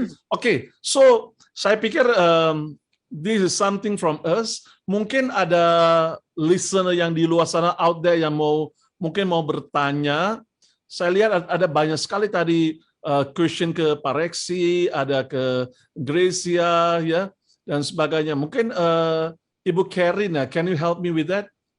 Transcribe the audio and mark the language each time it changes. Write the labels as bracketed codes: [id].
[en] Okay, so [id] saya pikir [en] this is something from us. [id] Mungkin ada listener yang di luar sana [en] out there [id] yang mungkin mau bertanya. Saya lihat ada banyak sekali tadi question ke Pak Reksi, ada ke Gracia ya dan sebagainya. [en] Mungkin Ibu Karina, can you help me with that?